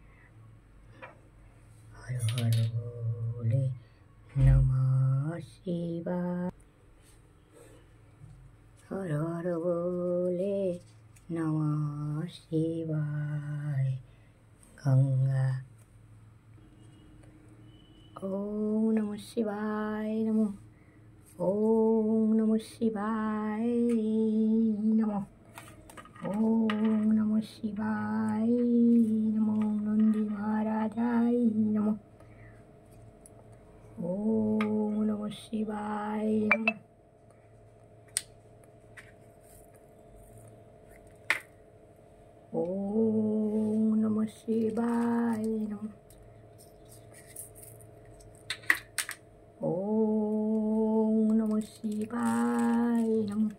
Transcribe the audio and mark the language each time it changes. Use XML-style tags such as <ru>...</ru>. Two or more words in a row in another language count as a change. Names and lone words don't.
<sa>হর হর ভোলে নমঃ শিবায়, হর হর ভোলে নমঃ শিবায়। গঙ্গা। ওম নমঃ শিবায় নমঃ। ওম নমঃ শিবায় নমঃ। ওম নমঃ শিবায় নমঃ। নন্দী মহারাজায় নমঃ। ওম নমঃ শিবায় নমঃ। ওম নমঃ শিবায় নমঃ। ওম নমঃ শিবায় নমঃ।</sa>